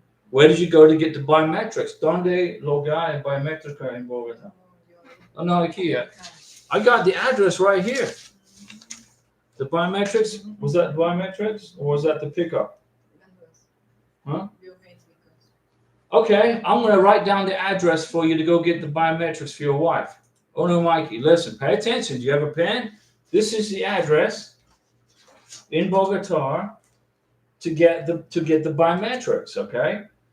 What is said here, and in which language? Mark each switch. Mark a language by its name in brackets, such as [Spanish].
[English] Where did you go to get the biometrics? [Spanish] ¿Dónde logra el biométrica en Bogotá? Oh, no, aquí. [English] I got the address right here. The biometrics, was that biometrics or was that the pickup? Huh? Okay, I'm going to write down the address for you to go get the biometrics for your wife. Oh no, Mikey, listen, pay attention. Do you have a pen? This is the address in Bogotá to get the biometrics, okay?